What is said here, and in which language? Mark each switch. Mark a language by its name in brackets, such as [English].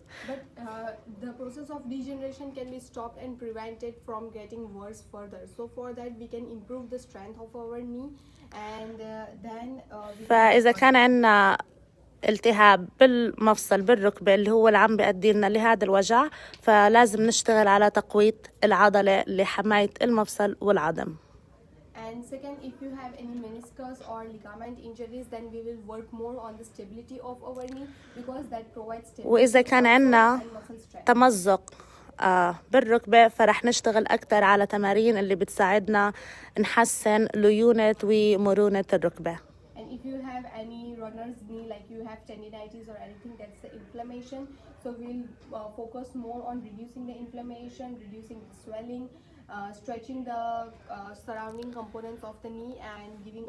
[English] But the process of degeneration can be stopped and prevented from getting worse further. So for that we can improve the strength of our knee, and then [Arabic] فإذا كان عندنا التهاب بالمفصل بالركبة اللي هو اللي عم بيؤدي لنا لهذا الوجع، فلازم نشتغل على تقوية العضلة لحماية المفصل والعظم. [English] And second, if you have any meniscus or ligament injuries, then we will work more on the stability of our knee, because that provides stability. [Arabic] وإذا كان عندنا تمزق بالركبة، فرح نشتغل أكتر على تمارين اللي بتساعدنا نحسن ليونة ومرونة الركبة. [English] And if you have any runner's knee, like you have tendinitis or anything, that's the inflammation. So we'll focus more on reducing the inflammation, reducing the swelling, stretching the surrounding components of the knee, and giving.